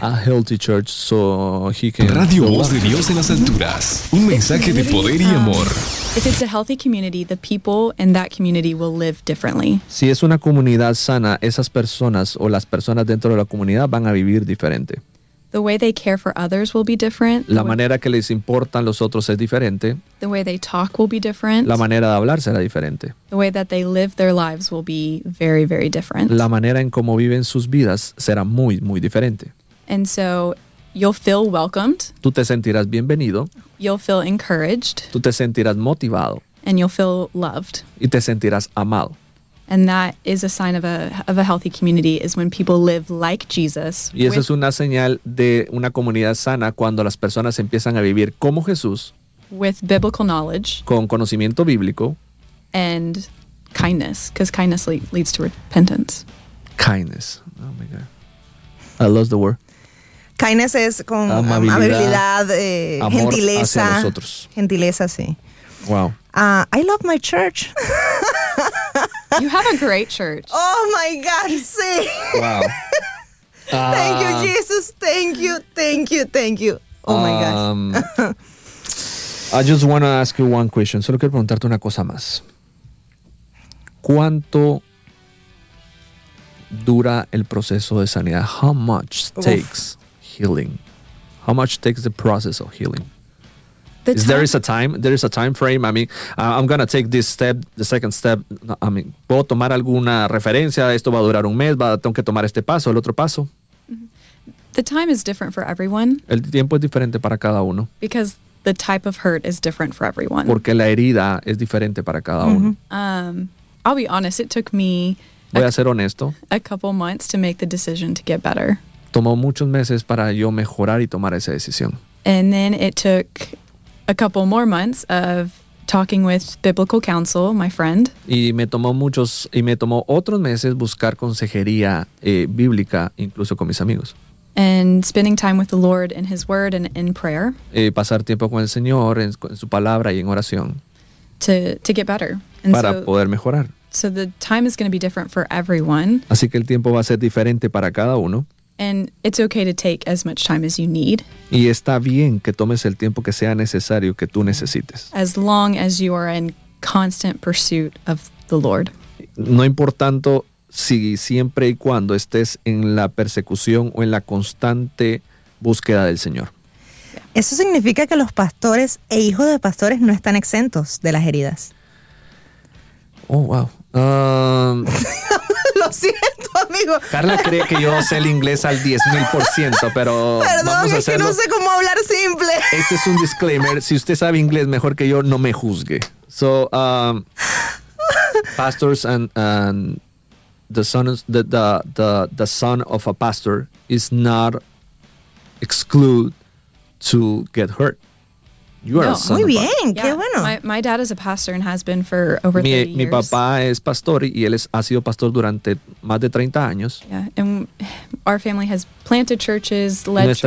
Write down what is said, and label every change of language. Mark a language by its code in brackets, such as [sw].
[en] A healthy church, so he can... [es] Radio Voz de Dios en las alturas. Un mensaje de poder y amor. [en] If it's a healthy community, the people in that community will live differently. [es] Si es una comunidad sana, esas personas o las personas dentro de la comunidad van a vivir diferente. [en] The way they care for others will be different. [es] La manera que les importan los otros es diferente. [en] The way they talk will be different. [es] La manera de hablar será diferente. [en] The way that they live their lives will be very, very different. [es] La manera en cómo viven sus vidas será muy, muy diferente. [en] And so you'll feel welcomed. [es] Tú te sentirás bienvenido. [en] You'll feel encouraged. [es] Tú te sentirás motivado. [en] And you'll feel loved. [es] Y te sentirás amado. [en] And that is a sign of a healthy community is when people live like Jesus. [es] Y esa es una señal de una comunidad sana cuando las personas empiezan a vivir como Jesús. [en] With biblical knowledge. [es] Con conocimiento bíblico. [en] And kindness, because kindness leads to repentance. Kindness. Oh my God. I lost the word. [es] Kindness es con amabilidad, amor, gentileza. Hacia nosotros. Gentileza, sí. [en] Wow. I love my church. You have a great church. Oh my God, sí. Wow. Thank you, Jesus. Thank you, thank you, thank you. Oh my gosh. I just want to ask you one question. [es] Solo quiero preguntarte una cosa más. ¿Cuánto dura el proceso de sanidad? [en] How much takes healing? How much takes the process of healing? There is a time frame. I mean, I'm gonna take this step, the second step. I mean, [es] ¿puedo tomar alguna referencia? Esto va a durar un mes. Tengo que tomar este paso, el otro paso. [en] The time is different for everyone. [es] El tiempo es diferente para cada uno. [en] Because the type of hurt is different for everyone. [es] Porque la herida es diferente para cada uno. [en] I'll be honest. It took me. [es] Voy a ser honesto. [en] A couple months to make the decision to get better. [es] Tomó muchos meses para yo mejorar y tomar esa decisión. [en] And then it took a couple more months of talking with biblical counsel, my friend. [es] Y me tomó otros meses buscar consejería bíblica, incluso con mis amigos. [en] And spending time with the Lord in His Word and in prayer. [es] Pasar tiempo con el Señor en su palabra y en oración. [en] To get better. And [es] para poder mejorar. [en] So the time is going to be different for everyone. [es] Así que el tiempo va a ser diferente para cada uno. [en] And it's okay to take as much time as you need. [es] Y está bien que tomes el tiempo que sea necesario que tú necesites. [en] As long as you are in constant pursuit of the Lord. [es] No importando si siempre y cuando estés en la persecución o en la constante búsqueda del Señor. Eso significa que los pastores e hijos de pastores no están exentos de las heridas. Oh, wow. Lo siento, amigo. Carla cree que yo sé el inglés al 10,000%, pero perdón, vamos a hacerlo. Es que no sé cómo hablar simple. Este es un disclaimer. Si usted sabe inglés mejor que yo, no me juzgue. [en] So, pastors and the son of the son of a pastor is not excluded to get hurt. You are [es] no, muy bien, qué [en] yeah. [es] bueno. [en] My dad is a pastor and has been for over 30 years. [es] Mi papá es pastor y él ha sido pastor durante más de 30 años. [en] Yeah, and our family has planted churches, led churches.